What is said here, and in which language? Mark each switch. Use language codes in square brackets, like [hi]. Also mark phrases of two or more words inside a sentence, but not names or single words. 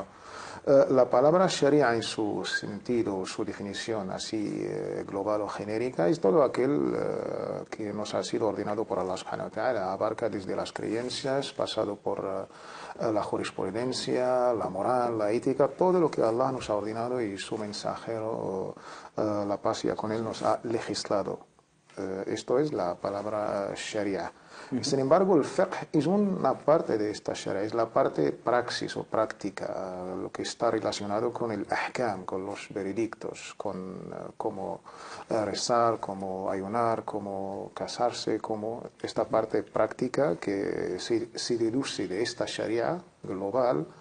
[es] La palabra Sharia en su sentido, su definición así global o genérica, es todo aquel que nos ha sido ordenado por Allah [ar] سبحانه وتعالى. [es] Abarca desde las creencias, pasado por la jurisprudencia, la moral, la ética, todo lo que Allah nos ha ordenado y su mensajero, la paz y con él, nos ha legislado. Esto es la palabra Sharia. Sin embargo, el fiqh es una parte de esta Sharia, es la parte praxis o práctica, lo que está relacionado con el ahkam, con los veredictos, con cómo rezar, cómo ayunar, cómo casarse, cómo esta parte práctica que se deduce de esta Sharia global